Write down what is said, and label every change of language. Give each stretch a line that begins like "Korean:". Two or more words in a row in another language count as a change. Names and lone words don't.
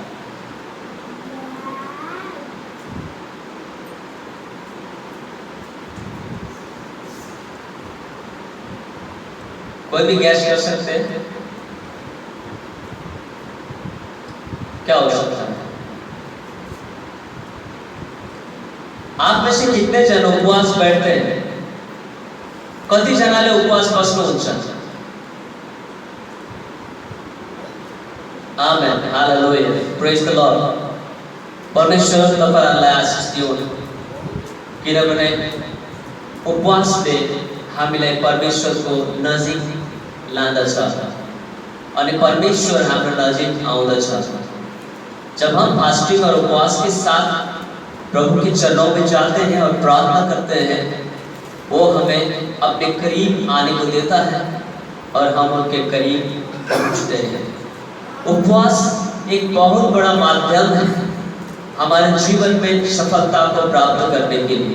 Hindi: कोई भी गैस कर सकते हैं? क्या हो सकता है? आप में से कितने जन उपवास बैठते हैं?
Nepali: कति जनाले उपवास बस्नुहुन्छ?
English: amen, hallelujah, praise the lord.
Nepali: परमेश्वर तपाईहरुलाई आशीष दिउन्, किनभने उपवासले हामीलाई परमेश्वरको नजिक लाँदछ, अनि परमेश्वर हाम्रो नजिक आउँदछ।
Hindi: जब हम फास्टिंग और उपवास के साथ प्रभु के चरणों में जाते हैं और प्रार्थना करते हैं, वो हमें अपने करीब आने को देता है और हम उनके करीब पहुँचते हैं। उपवास एक बहुत बड़ा माध्यम है हमारे जीवन में सफलता को प्राप्त करने के लिए।